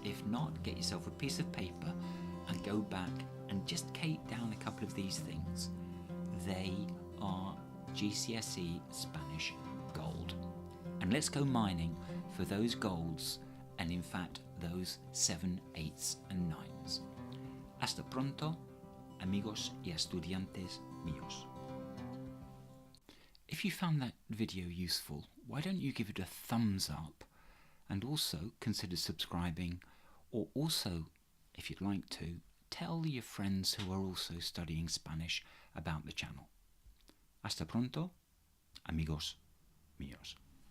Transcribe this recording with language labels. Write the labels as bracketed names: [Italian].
[English] If not, get yourself a piece of paper and go back and just take down a couple of these things. They are GCSE Spanish gold. And let's go mining for those golds and in fact those 7, 8s and 9s. [Spanish] Hasta pronto, amigos y estudiantes míos. [English] If you found that video useful, why don't you give it a thumbs up and also consider subscribing, or also, if you'd like to, tell your friends who are also studying Spanish about the channel. [Spanish] Hasta pronto, amigos míos.